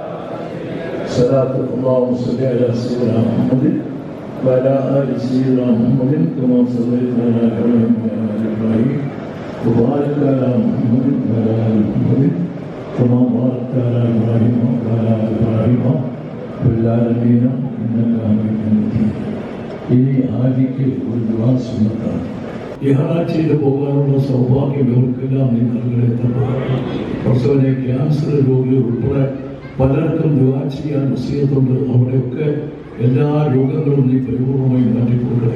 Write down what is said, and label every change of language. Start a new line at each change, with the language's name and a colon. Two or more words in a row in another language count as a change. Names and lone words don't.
Arabic: صلاة اللهم صل على سيدنا محمد وعلى آل سيدنا محمد كما صليت على إبراهيم وعلى آل إبراهيم وبارك على محمد وعلى آل محمد كما باركت على إبراهيم وعلى آل إبراهيم في العالمين إنك حميد مجيد.
Malayalam: ഇനി ആദിക്ക് ഒരു ദുആ സുന്നത്താണ്. ഈ ഹാജ് ചെയ്ത് പോകാനുള്ള സൗഭാഗ്യം ഇവർക്കെല്ലാം നീ നൽകണേ തമ്പുരാനെ. പ്രസവനെ ക്യാൻസർ രോഗികൾ ഉൾപ്പെടെ പലർക്കും ദുആ ചെയ്യാൻ വസിയത്തുണ്ട്. അവിടെയൊക്കെ എല്ലാ രോഗങ്ങളും നീ പരിപൂർണമായി മാറ്റിക്കൊടുക്കണേ.